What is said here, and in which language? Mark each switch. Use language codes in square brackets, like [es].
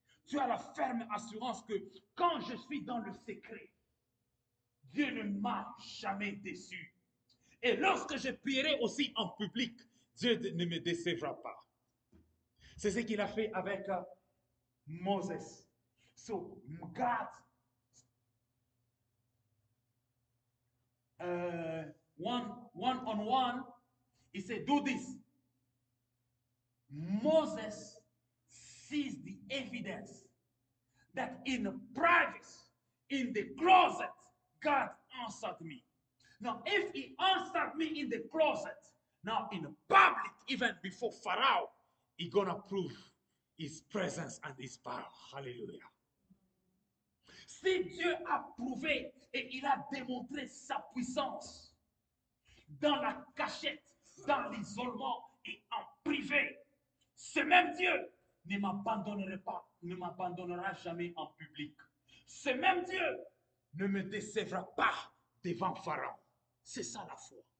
[fr] Tu as la ferme assurance que quand je suis dans le secret, Dieu ne m'a jamais déçu. Et lorsque je prierai aussi en public, Dieu ne me décevra pas. C'est ce qu'il a fait avec Moses. [en] So, God, one on one, he said, do this. Moses sees the evidence that in private, in the closet, God answered me. Now, if he answered me in the closet, now in public, even before Pharaoh, he's gonna prove his presence and his power. Hallelujah. [fr] Si Dieu a prouvé et il a démontrer sa puissance dans la cachette, dans l'isolement et en privé. Ce même Dieu ne m'abandonnera pas, ne m'abandonnera jamais en public. Ce même Dieu ne me décevra pas devant Pharaon. C'est ça la foi.